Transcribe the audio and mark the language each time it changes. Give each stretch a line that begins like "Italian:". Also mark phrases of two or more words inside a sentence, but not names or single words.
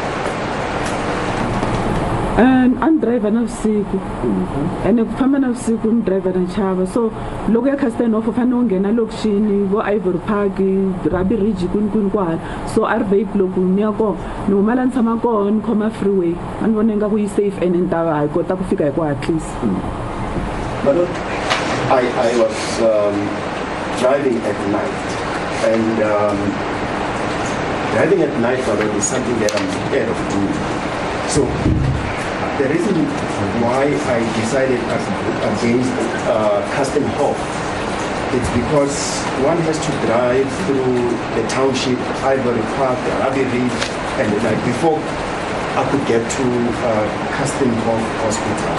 Tsonga: An driver navusiku ene ku famba navusiku ni driver na chava so loko ya Karstenhof u fanele u nghena lokixini vo Ivory Park Rabi Ridge kwini kwala so Arbeid loko ni ya kona ni huma la ni tshama kona ni khoma freeway a ni vona ingaku yi
English: safe and
Tsonga: ni ta va hi kota ku fika hi ku hatlisa.
English: But I was driving at night, and driving at night is something that I'm scared of doing. So the reason why I decided against Karstenhof is because one has to drive through the township, Ivory Park, Rabi Ridge, and like before I could get to Karstenhof Hospital.